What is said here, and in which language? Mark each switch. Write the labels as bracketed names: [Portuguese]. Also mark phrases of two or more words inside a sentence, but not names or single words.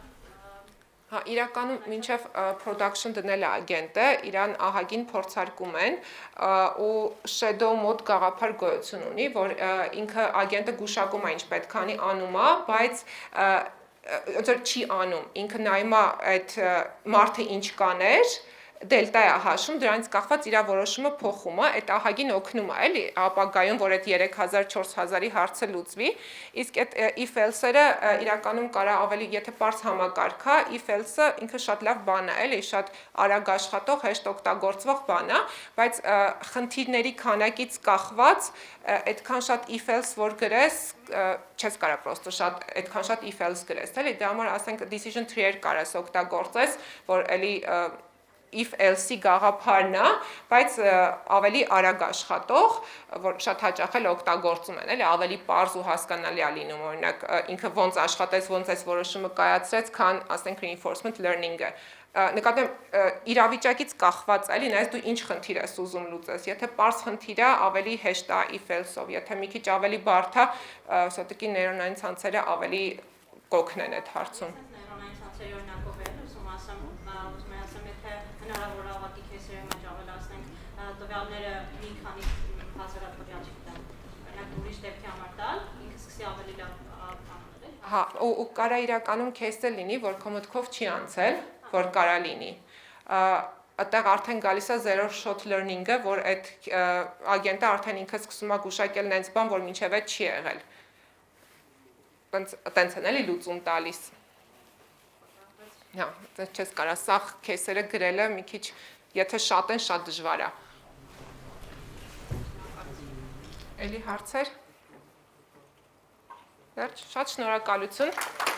[Armenian] Հա, իրականում մինչև production դնել է ագենտը, իրան ահագին փորձարկում են ու [English] shadow mode [Armenian] գաղափար գոյություն ունի, որ ինքը ագենտը գուշակում է ինչ պետք անի անում է, բայց ոնց որ չի անում, ինքը նայում է այդ մարդը ինչ կաներ, դելտա է հաշվում, դրանից կախված իր որոշումը փոխում է, այդ ահագին օգնում է, էլի, ապագայում, որ այդ 3000-4000-ի հարցը լուծվի, իսկ այդ [English] if else- [Armenian] երը իրականում կարա ավելի, եթե պարզ համակարգ է, [English] if else- [Armenian] ը ինքը շատ լավ բան է, էլի, շատ արագ աշխատող, հեշտ օգտագործվող բան է, բայց խնդիրների քանակից կախված, այդքան շատ [English] if else [Armenian] որ գրես, չես կարա պրոստը շատ այդքան շատ [English] if else [Armenian] գրես, էլի, դրա համար ասենք [English] decision tree- [Armenian] եր կարաս օգտագործես, որ էլի [English] if else- [Armenian] ի գաղափարն է, բայց ավելի արագ աշխատող, որ շատ հաճախ էլ օգտագործում են, էլի, ավելի պարզ ու հասկանալի է լինում, օրինակ ինքը ոնց աշխատեց, ոնց այս որոշումը կայացրեց, քան ասենք [English] reinforcement learning- [Armenian] ը։ Նկատեմ իրավիճակից կախված, էլի, նայես դու ինչ խնդիր ես ուզում լուծես, եթե պարզ խնդիր է, ավելի հեշտ է [English] if else- [Armenian] ով, եթե մի քիչ ավելի բարդ է, սոտիկի նեյրոնային ցանցերը ավելի կօգնեն այդ հարցում։ Նեյրոնային ցանցերի օրինակով էլ ուզում ասեմ, հնարավոր է ավակի քեսերի մեջ ավելացնենք տվյալները մի քանի հազարատ տվյալ չգիտեմ, օրինակ ուրիշ դեպքի համար տալ, ինքը սկսի ավելի լավ Հա, ու կարա իրականում քեզ էլ լինի, որ քո մտքով չի անցել, որ կարա լինի։ Այդտեղ արդեն գալիս է [English] zero shot learning- [Armenian] ը, որ այդ ագենտը արդեն ինքը սկսում է գուշակել նենց բան, որ մինչև այդ չի եղել։ Տենց են էլի լուծում տալիս։ Հա, չես կարա, սաղ քեսերը գրելը մի քիչ, եթե շատ են, շատ դժվար է։ Էլի հարցեր։ Շատ շնորհակալություն։